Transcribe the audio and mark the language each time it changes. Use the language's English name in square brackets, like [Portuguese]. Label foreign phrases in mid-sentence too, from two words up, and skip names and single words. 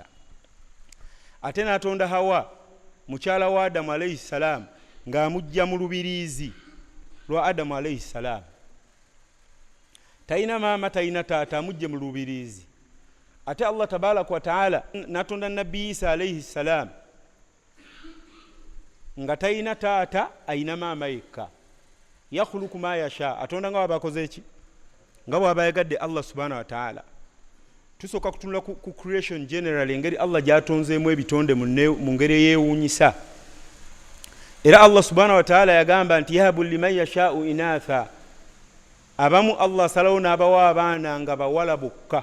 [Ganda] Ate n'atonda Hawa mukyala wa Adamu [Arabic] عليه السلام [Ganda] ng'amujja mu lubiriizi lwa Adamu [Arabic] عليه السلام. [Ganda] Tayina maama tayina taata, amujje mu lubiriizi. Ate [Arabic] الله تبارك وتعالى [Ganda] n'atonda Nabbi Isa [Arabic] عليه السلام [Ganda] nga tayina taata ayina maama yekka. [Arabic] يخلق ما يشاء, [Ganda] atonda nga bw'aba akoze eki, nga bw'aba ayagadde [Arabic] الله سبحانه وتعالى. [Ganda] Tusooka kutunula ku [English] creation generally, [Ganda] engeri Allah gy'atonzeemu ebitonde mu ngeri eyeewuunyisa. Era [Arabic] الله سبحانه وتعالى [Ganda] yagamba nti [Arabic] يهب لمن يشاء إناثا, [Ganda] abamu Allah asalawo n'abawa abaana nga bawala bokka.